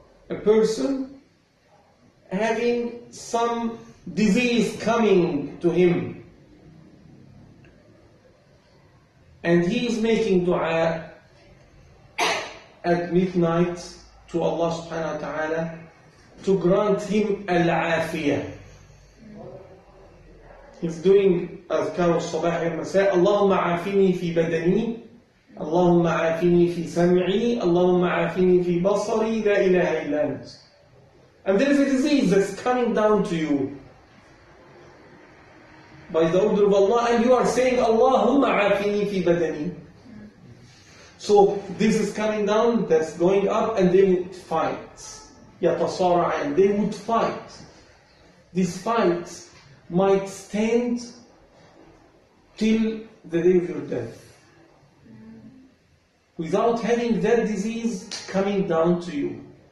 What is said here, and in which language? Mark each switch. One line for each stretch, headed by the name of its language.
English: A person having some disease coming to him, and he is making dua at midnight to Allah subhanahu wa ta'ala to grant him al-afiyah. He's doing
Arabic: أذكار الصباح والمساء اللهم عافني في بدني اللهم عافني في سمعي اللهم عافني في بصري لا إله إلا أنت.
English: And there is a disease that's coming down to you by the order of Allah, and you are saying
Arabic: اللهم عافني في بدني.
English: So this is coming down, that's going up, and they would fight.
Arabic: يتصارعان,
English: they would fight. This fight might stand till the day of your death, without having that disease coming down to you.